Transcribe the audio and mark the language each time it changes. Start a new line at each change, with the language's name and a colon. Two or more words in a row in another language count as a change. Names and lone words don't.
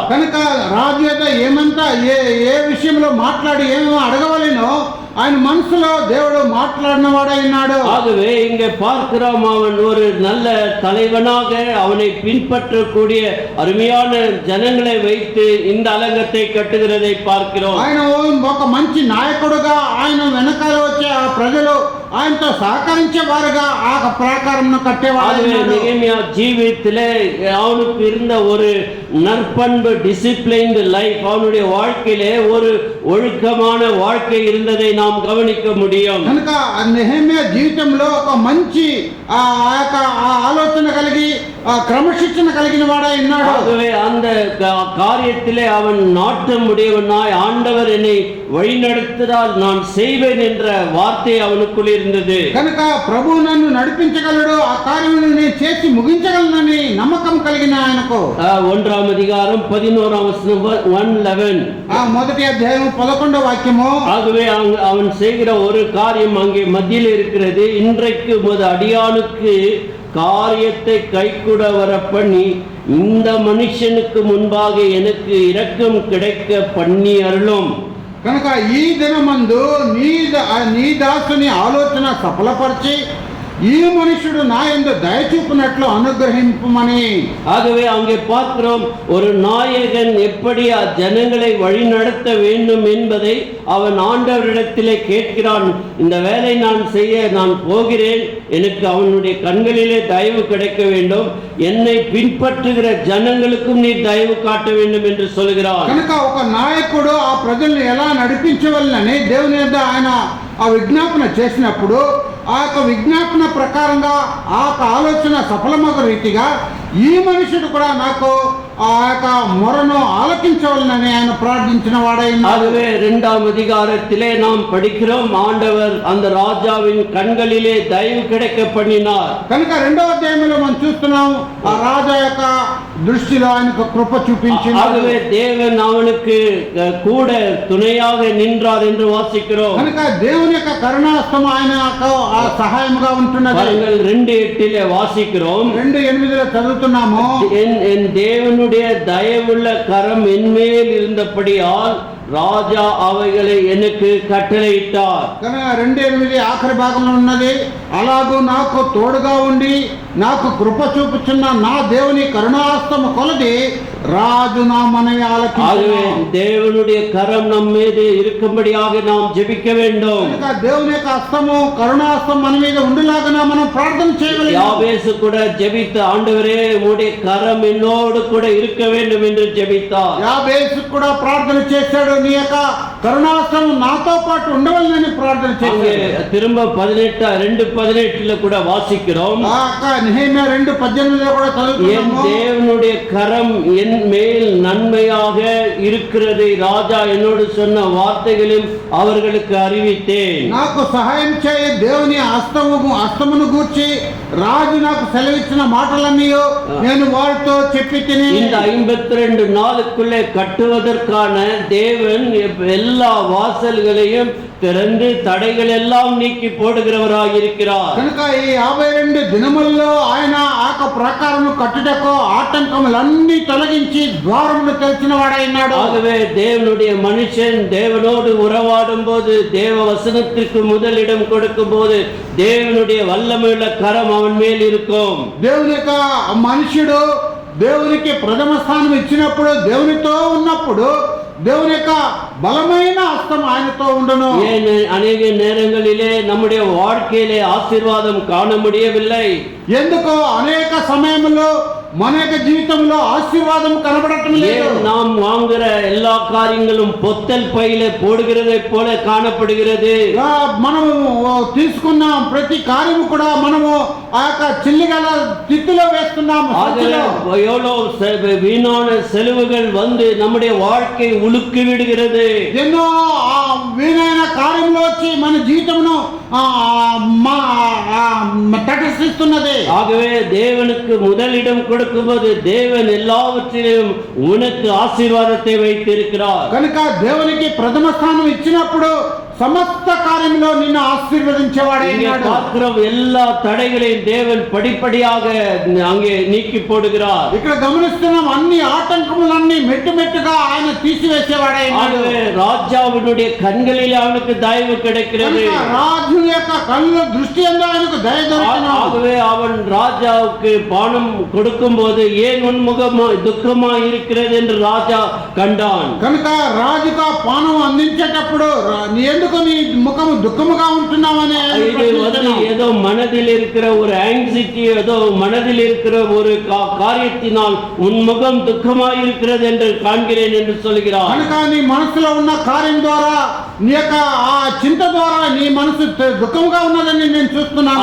Telugu: కనుక రాజు యొక్క ఏమంతా ఏ విషయంలో మాట్లాడి ఏమేమో అడగవలేనో ఆయన మనసులో దేవుడు మాట్లాడిన వాడైనాడు.
Tamil: ஆகவே இங்கே பார்க்கிறோம், அவன் ஒரு நல்ல தலைவனாக அவனை பின்பற்றக்கூடிய அருமையான ஜனங்களை வைத்து இந்த அலங்கத்தை கட்டுகிறதை பார்க்கிறோம்.
Telugu: ఆయన ఒక మంచి నాయకుడుగా ఆయన వెనకాల వచ్చే ఆ ప్రజలు ఆయనతో సహకరించే వారుగా ఆ ప్రాకారం కట్టేవాడు.
Tamil: நெகேமியா ஜீவியத்திலே அவனுக்கு இருந்த ஒரு நற்பண்பு,
English: disciplined life,
Tamil: அவனுடைய வாழ்க்கையிலே ஒரு ஒழுக்கமான வாழ்க்கை இருந்ததை நாம் கவனிக்க முடியும்.
Telugu: కనుక నెహెమ్యా జీవితంలో ఒక మంచి ఆలోచన కలిగి క్రమశిక్షణ కలిగిన వాడై ఉన్నాడు.
Tamil: ஆகவே அந்த காரியத்திலே அவன் நாட்டம் உடையவனாய் ஆண்டவர் என்னை வழிநடத்தினால் நான் செய்வேன் என்ற வார்த்தை அவனுக்குள் இருந்தது.
Telugu: కనుక ప్రభు నన్ను నడిపించగలడు, ఆ కార్యమును నేను చేసి ముగించగలనని నమ్మకం కలిగిన ఆయనకు
Tamil: 1 அதிகாரம் 11 வசனம் 1:11
Telugu: మొదటి అధ్యాయం 11వ వాక్యము.
Tamil: ஆகவே அவன் செய்கிற ஒரு காரியம் அங்கே மத்தியில் இருக்கிறது. இன்றைக்கு உமது அடியானுக்கு காரியத்தை கைக்கூட வர பண்ணி இந்த மனுஷனுக்கு முன்பாக எனக்கு இரக்கம் கிடைக்க பண்ணி அருளும்.
Telugu: కనుక ఈ దినమందు నీ దాసుని ఆలోచన సఫలపరిచి ఈ మనుషుడు నా యందు దయ చూపినట్లు అనుగ్రహింపమని.
Tamil: ஆகவே அங்கே பார்க்கிறோம், ஒரு நாயகன் எப்படி ஜனங்களை வழி நடத்த வேண்டும் என்பதை அவன் ஆண்டவரிடத்திலே கேட்கிறான். இந்த வேலை நான் செய்ய நான் போகிறேன், எனக்கு அவனுடைய கண்களிலே தயவு கிடைக்க வேண்டும், என்னை பின்பற்றுகிற ஜனங்களுக்கும் நீ தயவு காட்ட வேண்டும் என்று சொல்கிறான்.
Telugu: కనుక ఒక నాయకుడు ఆ ప్రజల్ని ఎలా నడిపించవలనని దేవుని యొద్ద ఆయన ఆ విజ్ఞాపన చేసినప్పుడు ఆ యొక్క విజ్ఞాపన ప్రకారంగా ఆ యొక్క ఆలోచన సఫలమగు రీతిగా ఈ మనుషుడు కూడా నాకు ఆ యొక్క మొరను ఆలకించవలనని ఆయన ప్రార్థించిన వాడై.
Tamil: ஆகவே 2ஆம் அதிகாரத்திலே நாம் படிக்கிறோம், ஆண்டவர் அந்த ராஜாவின் கண்களிலே தயவு கிடைக்க பண்ணினார்.
Telugu: కనుక 2వ అధ్యాయంలో మనం చూస్తున్నాం, ఆ రాజా యొక్క దృష్టిలో ఆయనకు కృప చూపించింది.
Tamil: ஆகவே தேவன் அவனுக்கு கூட துணையாக நின்றார் என்று வாசிக்கிறோம்.
Telugu: కనుక దేవుని యొక్క కరుణాస్తం ఆయన ఆ సహాయముగా ఉంటున్నది.
Tamil: 2:8 வாசிக்கிறோம்,
Telugu: 2:8 చదువుతున్నాము.
Tamil: என் தேவனுடைய தயவுள்ள கரம் என்மேல் இருந்தபடியால் ராஜா அவைகளை எனக்கு கட்டளையிட்டார்.
Telugu: 2:8 ఆఖరి భాగంలో ఉన్నది, అలాగూ నాకు తోడుగా ఉండి నాకు కృప చూపుచున్న నా దేవుని కరుణాస్తము కొలది రాజు నా మనవి ఆలకించును.
Tamil: தேவனுடைய கரம் நம் மீது இருக்கும்படியாக நாம் ஜெபிக்க வேண்டும்.
Telugu: దేవుని యొక్క హస్తము కరుణాస్తం మన మీద ఉండేలాగా మనం ప్రార్థన చేయవాలి.
Tamil: யாபேசு கூட ஜெபித்த, ஆண்டவரே உம்முடைய கரம் என்னோடு கூட இருக்க வேண்டும் என்று ஜெபித்தார்.
Telugu: యాబేసు కూడా ప్రార్థన చేశాడు, నీ యొక్క కరుణాస్తం నాతో పాటు ఉండవలనని ప్రార్థన చేశాడు.
Tamil: திரும்ப 2:18 கூட வாசிக்கிறோம்,
Telugu: నెహెమ్యా 2:18 కూడా చదువుతున్నాము.
Tamil: என் தேவனுடைய கரம் என் மேல் நன்மையாக இருக்கிறதை ராஜா என்னோடு சொன்ன வார்த்தைகளையும் அவர்களுக்கு அறிவித்தேன்.
Telugu: నాకు సహాయం చేయి, దేవుని హస్తమును గూర్చి రాజు నాకు సెలవిచ్చిన మాటలన్నీ నేను వారితో చెప్పి తిని.
Tamil: இந்த 52 நாளுக்குள்ளே கட்டுவதற்கான தேவன் எல்லா வாசல்களையும் திறந்து தடைகள் எல்லாம் நீக்கி போடுகிறவராக இருக்கிறார்.
Telugu: కనుక ఈ 52 దినముల్లో ఆయన ఆక ప్రకారము కట్టుటకు ఆటంకములన్నీ తొలగించి ద్వారములు తెరిచిన వాడైనాడు.
Tamil: ஆகவே தேவனுடைய மனுஷன் தேவனோடு உறவாடும் போது, தேவ வசனத்திற்கு முதலிடம் கொடுக்கும் போது தேவனுடைய வல்லமையுள்ள கரம் அவன் மேல் இருக்கும்.
Telugu: దేవుని యొక్క మనుషుడు దేవునికి ప్రథమ స్థానం ఇచ్చినప్పుడు, దేవునితో ఉన్నప్పుడు దేవుని యొక్క బలమైన హస్తం ఆయనతో ఉండును.
Tamil: ஏன் அநேக நேரங்களிலே நம்முடைய வாழ்க்கையிலே ஆசீர்வாதம் காண முடியவில்லை?
Telugu: ఎందుకో అనేక సమయంలో మన యొక్క జీవితంలో ఆశీర్వాదం కనబడటం లేదు.
Tamil: ஏன் நாம் வாங்குற எல்லா காரியங்களும் பொத்தல் பையில போடுகிறதை போல காணப்படுகிறது?
Telugu: మనము తీసుకున్న ప్రతి కార్యము కూడా మనము ఆ యొక్క చిల్లిగల తిత్తులో వేస్తున్నాము.
Tamil: எவ்வளவு வீணான செலவுகள் வந்து நம்முடைய வாழ்க்கை உலுக்கி விடுகிறது.
Telugu: ఎన్నో వీణైన కార్యంలో వచ్చి మన జీవితమును తటస్థిస్తున్నది.
Tamil: ஆகவே தேவனுக்கு முதலிடம் கொடுக்கும்போது தேவன் எல்லாவற்றிலும் உனக்கு ஆசீர்வாதத்தை வைத்திருக்கிறார்.
Telugu: కనుక దేవునికి ప్రథమ స్థానం ఇచ్చినప్పుడు సమస్త కార్యంలో నిన్ను ఆశీర్వదించేవాడే.
Tamil: எல்லா தடைகளையும் தேவன் படிப்படியாக அங்கே நீக்கி போடுகிறார்.
Telugu: ఇక్కడ గమనిస్తున్నాం అన్ని ఆటంకములన్నీ మెట్టు మెట్టుగా ఆయన తీసివేసేవాడే.
Tamil: ராஜாவினுடைய கண்களில் அவனுக்கு தயவு கிடைக்கிறது.
Telugu: రాజు యొక్క కళ్ళ దృష్టి యందు ఆయనకు దయ దొరికిన.
Tamil: ஆகவே அவன் ராஜாவுக்கு பானம் கொடுக்கும் போது ஏன் உன் முகம் துக்கமா இருக்கிறது என்று ராஜா கண்டான்.
Telugu: కనుక రాజుగా పానం అందించేటప్పుడు ఎందుకు నీ ముఖము దుఃఖముగా ఉంటున్నావనే
Tamil: ஏதோ மனதில் இருக்கிற ஒரு ஆங்ஸைட்டி, ஏதோ மனதில் இருக்கிற ஒரு காரியத்தினால் உன் முகம் துக்கமாய் இருக்கிறது என்று காண்கிறேன் என்று சொல்கிறார்.
Telugu: కనుక నీ మనసులో ఉన్న కార్యం ద్వారా నీ యొక్క ఆ చింత ద్వారా నీ మనసు దుఃఖముగా ఉన్నదని నేను చూస్తున్నాను.